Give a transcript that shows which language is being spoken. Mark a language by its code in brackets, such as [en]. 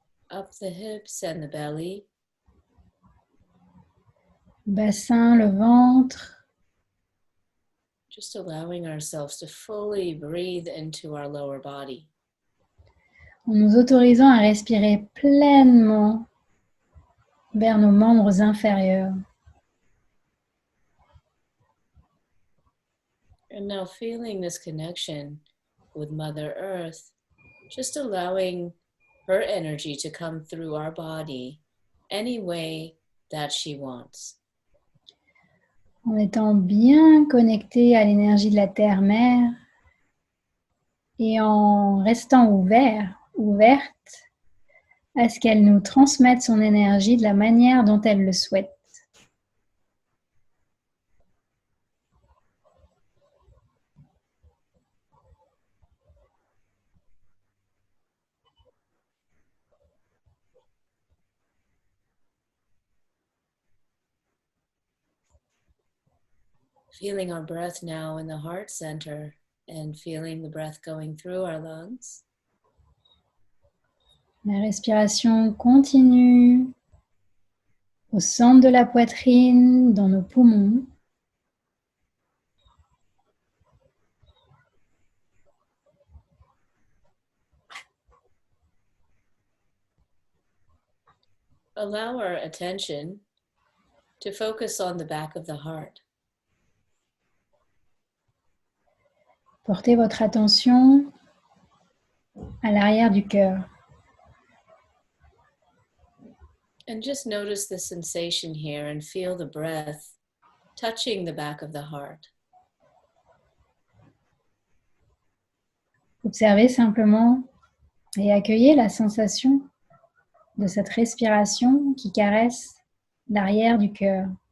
[en] up the hips and the belly. [fr] Bassin, le ventre, [en] Just allowing ourselves to fully breathe into our lower body. [fr] en nous autorisant à respirer pleinement vers nos membres inférieurs. [en] And now feeling this connection with Mother Earth, just allowing her energy to come through our body any way that she wants. [fr] En étant bien connecté à l'énergie de la terre-mère et en restant ouverte à ce qu'elle nous transmette son énergie de la manière dont elle le souhaite. [en] Feeling our breath now in the heart center and feeling the breath going through our lungs. [fr] La respiration continue au centre de la poitrine, dans nos poumons. [en] Allow our attention to focus on the back of the heart. [fr] Portez votre attention à l'arrière du cœur. [en] And just notice the sensation here and feel the breath touching the back of the heart. [fr] Observez simplement et accueillez la sensation de cette respiration qui caresse l'arrière du cœur.